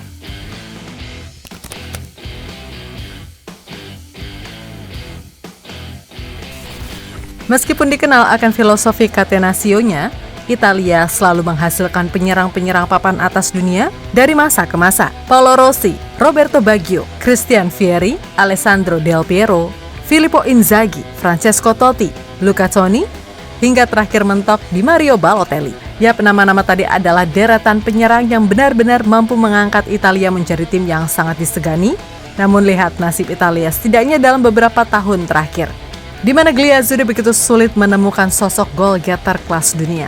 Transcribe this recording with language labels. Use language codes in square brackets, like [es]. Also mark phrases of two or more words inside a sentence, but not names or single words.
[id] Meskipun dikenal akan filosofi Catenaccio-nya, Italia selalu menghasilkan penyerang-penyerang papan atas dunia dari masa ke masa. Paolo Rossi, Roberto Baggio, Christian Vieri, Alessandro Del Piero, Filippo Inzaghi, Francesco Totti, Luca Toni, hingga terakhir mentok di Mario Balotelli. Ya, nama-nama tadi adalah deretan penyerang yang benar-benar mampu mengangkat Italia menjadi tim yang sangat disegani. Namun lihat nasib Italia setidaknya dalam beberapa tahun terakhir, di mana Glazuri begitu sulit menemukan sosok [en] goal getter [id] kelas dunia.